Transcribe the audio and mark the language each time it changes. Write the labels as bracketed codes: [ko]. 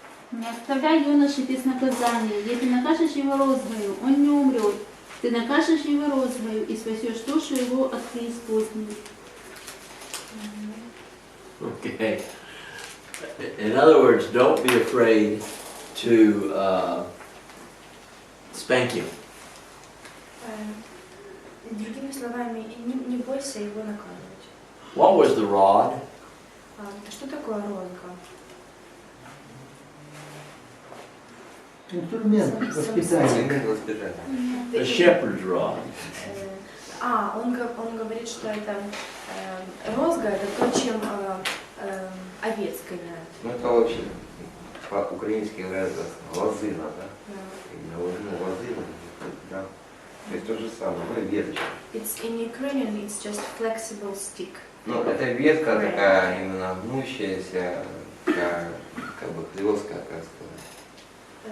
[ru] Не оставляй юноши без наказания. Если накажешь его розгою, он не умрет. Ты накажешь его розгою и спасешь душу его от преисподней. [en] Okay. In other words, don't be afraid to spank him. [ru] Другими словами, не бойся его наказывать. [en] What was the rod? [ru] Что такое розга? Инструмент воспитания. [en] A shepherd's rod. [ru] Он говорит, что это розга, это то, чем овец гоняют. Ну это очень по-украински говорят лозына, да? Именно лозына, да. То есть то же самое, ну веточка. [en] In Ukrainian, it's just flexible stick. [ru] Ну это ветка такая именно гнущаяся, такая, как бы хлесткая, как сказать.